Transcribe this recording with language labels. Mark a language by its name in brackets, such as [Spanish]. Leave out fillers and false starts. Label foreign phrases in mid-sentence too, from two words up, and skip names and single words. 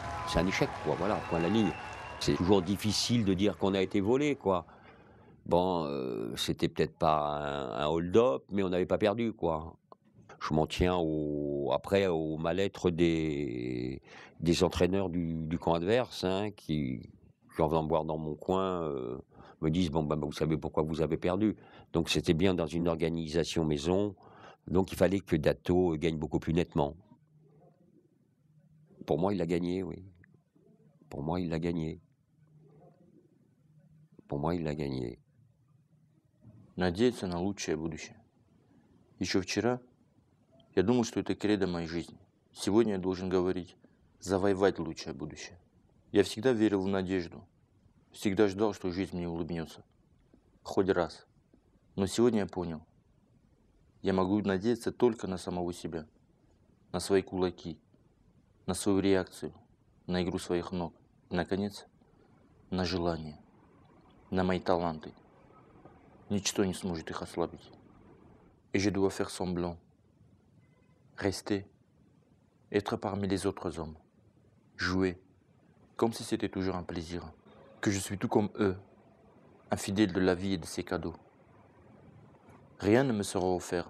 [French] c'est un échec, quoi, voilà, point à la ligne. C'est toujours difficile de dire qu'on a été volé, quoi. Bon, c'était peut-être pas un hold-up, mais on n'avait pas perdu, quoi. Je m'en tiens après au mal-être des entraîneurs du camp adverse, hein, qui en venant me voir dans mon coin, me disent: «Bon, bah, vous savez pourquoi vous avez perdu». Donc c'était bien dans une organisation maison, donc il fallait que Dato gagne beaucoup plus nettement. Pour moi, il l'a gagné, oui. Pour moi, il l'a gagné. Pour moi, il l'a gagné. [Russian] Надеяться на лучшее будущее. Еще вчера я думал, что это кредо моей жизни. Сегодня я должен говорить завоевать лучшее будущее. Я всегда верил в надежду. Всегда ждал, что жизнь мне улыбнется. Хоть раз. Но сегодня я понял. Я могу надеяться только на самого себя. На свои кулаки. На свою реакцию. На игру своих ног. И, наконец, на желание. На мои таланты. Ничто не сможет их ослабить. [French] Et je dois faire semblant. Rester. Être parmi les autres hommes. Jouer. Comme si c'était toujours un plaisir. Que je suis tout comme eux. Infidèle de la vie et de ses cadeaux. Rien ne me sera offert.